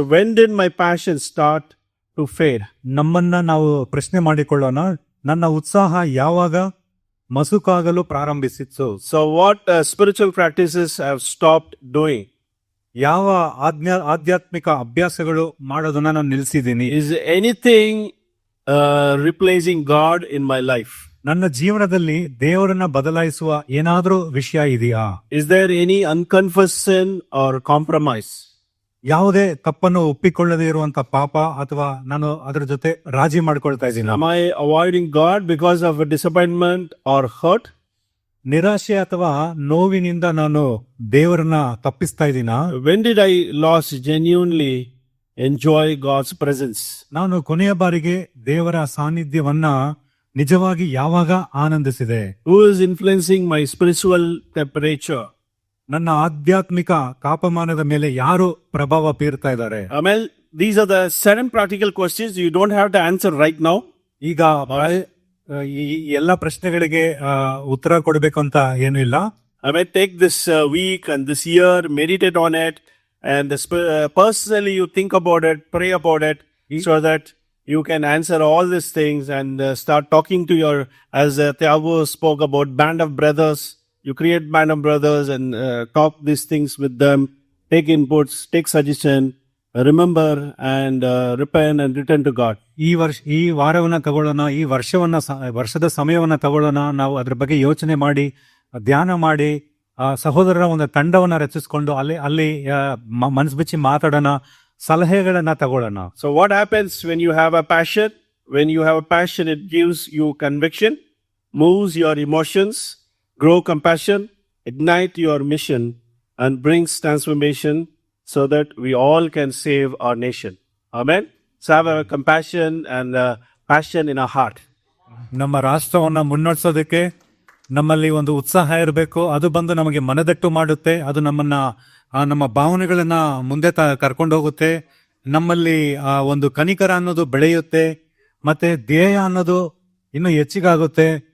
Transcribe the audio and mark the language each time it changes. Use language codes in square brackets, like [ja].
[en] When did my passion start to fade? [kn] ನಮ್ಮನ್ನ ನಾವು ಪ್ರಶ್ನೆ ಮಾಡಿಕೊಳ್ಳೋಣ. ನನ್ನ ಉತ್ಸಾಹ ಯಾವಾಗ ಮಸುಕಾಗಲು ಪ್ರಾರಂಭಿಸಿತ್ತು? [en] So what spiritual practices I have stopped doing? [kn] ಯಾವ ಆಧ್ಯಾತ್ಮಿಕ ಅಭ್ಯಾಸಗಳು ಮಾಡೋದನ್ನ ನಾನು ನಿಲ್ಲಿಸಿದ್ದೀನಿ? [en] Is anything replacing God in my life? [kn] ನನ್ನ ಜೀವನದಲ್ಲಿ ದೇವರನ್ನ ಬದಲಾಯಿಸುವ ಏನಾದ್ರೂ ವಿಷಯ ಇದೆಯಾ? [en] Is there any unconfessed sin or compromise? [kn] ಯಾವುದೇ ತಪ್ಪನ್ನು ಒಪ್ಪಿಕೊಳ್ಳದೆ ಇರುವಂತ ಪಾಪ ಅಥವಾ ನಾನು ಅದರ ಜೊತೆ ರಾಜಿ ಮಾಡ್ಕೊಳ್ತಾ ಇದ್ದೀನಿ? [en] Am I avoiding God because of a disappointment or hurt? [kn] ನಿರಾಶೆ ಅಥವಾ ನೋವಿನಿಂದ ನಾನು ದೇವರನ್ನ ತಪ್ಪಿಸ್ತಾ ಇದ್ದೀನ? [en] When did I last genuinely enjoy God's presence? [kn] ನಾನು ಕೊನೆಯ ಬಾರಿಗೆ ದೇವರ ಸಾನ್ನಿಧ್ಯವನ್ನ ನಿಜವಾಗಿ ಯಾವಾಗ ಆನಂದಿಸಿದೆ? [en] Who is influencing my spiritual temperature? [kn] ನನ್ನ ಆಧ್ಯಾತ್ಮಿಕ ತಾಪಮಾನದ ಮೇಲೆ ಯಾರು ಪ್ರಭಾವ ಬೀರ್ತಾ ಇದ್ದಾರೆ? [en] Amen. These are the 7 practical questions. You don't have to answer right now. [kn] ಈಗ ಈ ಎಲ್ಲ ಪ್ರಶ್ನೆಗಳಿಗೆ ಉತ್ತರ ಕೊಡಬೇಕು ಅಂತ ಏನು ಇಲ್ಲ. [en] I may take this week and this year, meditate on it, and personally you think about it, pray about it, so that you can answer all these things and start talking to your, as Thiago spoke about, band of brothers. You create band of brothers and talk these things with them, take inputs, take suggestion, remember and repent and return to God. [kn] ಈ ವಾರವನ್ನ ತಗೊಳ್ಳೋಣ, ಈ ವರ್ಷದ ಸಮಯವನ್ನ ತಗೊಳ್ಳೋಣ. ನಾವು ಅದ್ರ ಬಗ್ಗೆ ಯೋಚನೆ ಮಾಡಿ, ಧ್ಯಾನ ಮಾಡಿ, ಸಹೋದರರ ಒಂದು ತಂಡವನ್ನ ರಚಿಸಿಕೊಂಡು ಅಲ್ಲಿ ಮನಸ್ಸು ಬಿಚ್ಚಿ ಮಾತಾಡೋಣ, ಸಲಹೆಗಳನ್ನ ತಗೊಳ್ಳೋಣ. [en] So what happens when you have a passion? When you have a passion, it gives you conviction, moves your emotions, grow compassion, ignite your mission, and brings transformation so that we all can save our nation. Amen. So have a compassion and passion in our heart. [kn] ನಮ್ಮ ರಾಷ್ಟ್ರವನ್ನ ಮುನ್ನಡೆಸೋದಕ್ಕೆ ನಮ್ಮಲ್ಲಿ ಒಂದು ಉತ್ಸಾಹ ಇರಬೇಕು. ಅದು ಬಂದು ನಮಗೆ ಮನದಟ್ಟು ಮಾಡುತ್ತೆ. ಅದು ನಮ್ಮ ಭಾವನೆಗಳನ್ನ ಮುಂದೆ ಕರ್ಕೊಂಡು ಹೋಗುತ್ತೆ. ನಮ್ಮಲ್ಲಿ ಒಂದು ಕನಿಕರ ಅನ್ನೋದು ಬೆಳೆಯುತ್ತೆ, ಮತ್ತೆ ಧ್ಯೇಯ ಅನ್ನೋದು ಇನ್ನು ಹೆಚ್ಚಿಗಾಗುತ್ತೆ.